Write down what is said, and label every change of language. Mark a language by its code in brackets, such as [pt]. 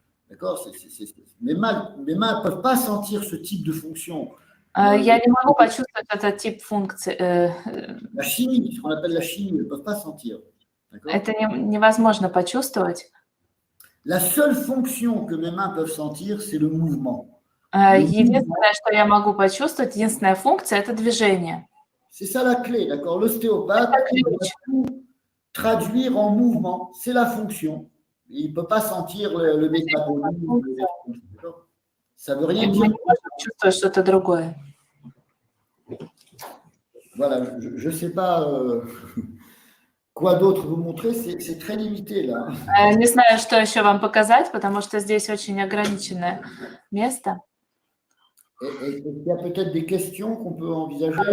[fr] D'accord? Mes mains ne peuvent pas sentir ce type de fonction. [ru] Я не могу почувствовать этот тип функции. [fr] La chimie, ce qu'on appelle la chimie, elles ne peuvent pas sentir. [ru] Это невозможно почувствовать. [fr] La seule fonction que mes mains peuvent sentir, c'est le mouvement. [ru] Единственное, что я могу почувствовать, единственная функция – это движение. [fr] C'est ça la clé, d'accord? L'ostéopathe va tout traduire en mouvement, c'est la fonction. Il ne peut pas sentir le métabolisme. Ça ne veut rien dire. [ru] Чувствовать что-то другое. [fr] Voilà, je ne sais pas quoi d'autre vous montrer, c'est très limité là. [ru] Не знаю, что еще вам показать, потому что здесь очень ограниченное место. [fr] Il y a peut-être des questions qu'on peut envisager.